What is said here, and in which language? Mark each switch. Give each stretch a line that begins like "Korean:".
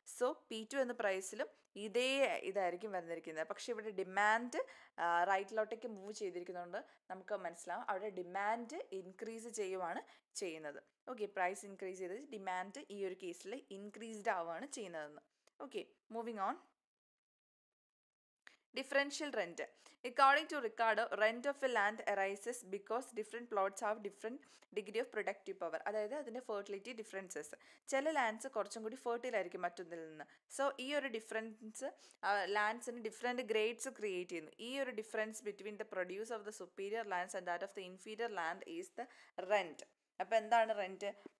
Malayalam: So P2 എന്ന പ്രൈസിലും ഇതായിരിക്കും വന്നിരിക്കുന്നത്. പക്ഷേ ഇവിടെ ഡിമാൻഡ് റൈറ്റിലോട്ടേക്ക് മൂവ് ചെയ്തിരിക്കുന്നതുകൊണ്ട് നമുക്ക് മനസ്സിലാവും അവിടെ ഡിമാൻഡ് ഇൻക്രീസ് ചെയ്യുവാണ് ചെയ്യുന്നത്. ഓക്കെ, പ്രൈസ് ഇൻക്രീസ് ചെയ്ത് ഡിമാൻഡ് ഈ ഒരു കേസിൽ ഇൻക്രീസ്ഡ് ആവുകയാണ് ചെയ്യുന്നതെന്ന്.
English: Okay, moving on. Differential rent. According to Ricardo, rent of a land arises because different plots have different degree of productive power.
Malayalam: അതായത് അതിൻ്റെ ഫെർട്ടിലിറ്റി ഡിഫറൻസസ്. ചില ലാൻഡ്സ് കുറച്ചും കൂടി ഫെർട്ടൈൽ ആയിരിക്കും മറ്റൊന്നിൽ നിന്ന്. സോ ഈ ഒരു ഡിഫറൻസ് ലാൻഡ്സിന് ഡിഫറെൻറ്റ് ഗ്രേഡ്സ് ക്രിയേറ്റ് ചെയ്യുന്നു.
English: ഈ ഒരു difference between the produce of the superior lands and that of the inferior land is the rent. അപ്പോൾ എന്താണ് rent?